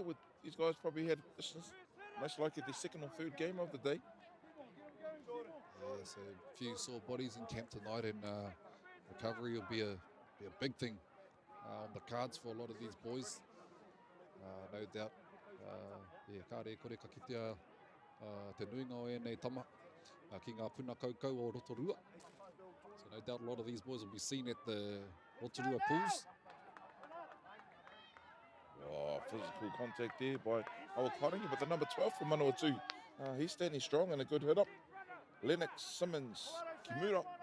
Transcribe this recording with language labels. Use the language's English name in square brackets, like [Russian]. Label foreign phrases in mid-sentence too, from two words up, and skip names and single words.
[English] With these guys probably had this is most likely the second or third game of the day. Yeah, so a few sore bodies in camp tonight, and recovery will be a big thing on the cards for a lot of these boys. No doubt. Yeah, [Māori] kāre kore ka kitea te nuinga o ēnei tama ki ngā puna kaukau o Rotorua. [English] So no doubt a lot of these boys will be seen at the Rotorua pools. Oh, physical contact there by Awa Kairangi, but the number 12 for Manawatu. He's standing strong and a good hit up. Lennox Simmons Kimura.